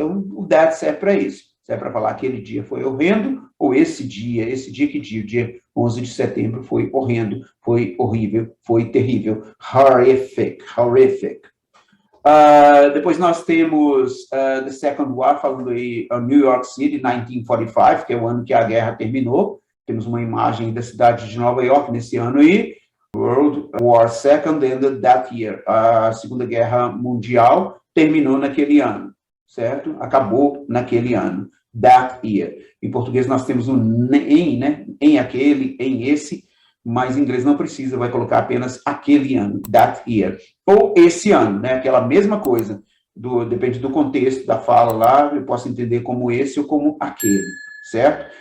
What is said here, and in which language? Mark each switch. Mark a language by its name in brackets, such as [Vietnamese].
[Portuguese] Então, o that serve para isso. Serve para falar que aquele dia foi horrendo, ou esse dia que dia? O dia 11 de setembro foi horrendo, foi horrível, foi terrível. [English] Horrific, horrific. [Portuguese] Depois nós temos The Second War, falando aí New York City, 1945, que é o ano que a guerra terminou. Temos uma imagem da cidade de Nova York nesse ano aí. [English] World War II ended that year. [Portuguese] A Segunda Guerra Mundial terminou naquele ano, certo? Acabou naquele ano. [English] That year. [Portuguese] Em português nós temos o em, né? Em aquele, em esse, mas em inglês não precisa, vai colocar apenas aquele ano, [English] that year. [Portuguese] Ou esse ano, né? Aquela mesma coisa. Depende do contexto da fala lá, eu posso entender como esse ou como aquele, certo?